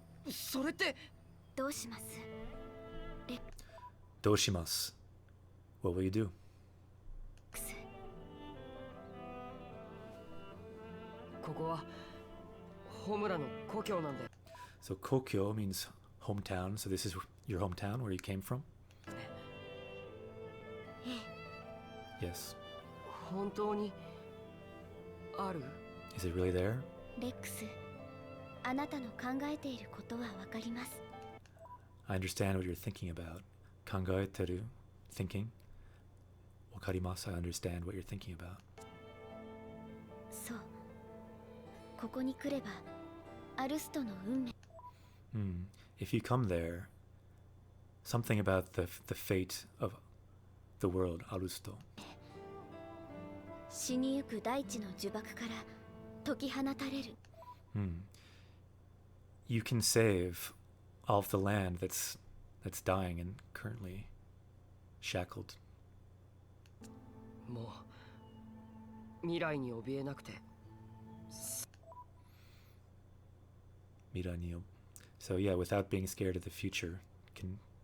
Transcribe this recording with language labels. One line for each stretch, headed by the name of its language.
Japanese: それってどうします？ Doshimasu.
English: What will you do? クス
Japanese: ここはホムラの故郷なんで。
English: So Kokyo means hometown. So this is your hometown where you came from? Yes.
Japanese: 本当にある？
English: Is it really there?
Japanese: レックス、あなたの考えていることはわかります。
English: I understand what you're thinking about. Kangaeteru, thinking. Wakarimasu, I understand what you're thinking about.
Japanese: そう。ここに来れば、アルストの運命。
English: If you come there, something about the fate of the world, Arusto.
Japanese: 死にゆく大地の呪縛から解き放たれる。
English: You can save all of the land that's dying and currently shackled.
Japanese: もう未来に怯えなくて。 Miranio.
English: So yeah, without being scared of the future, can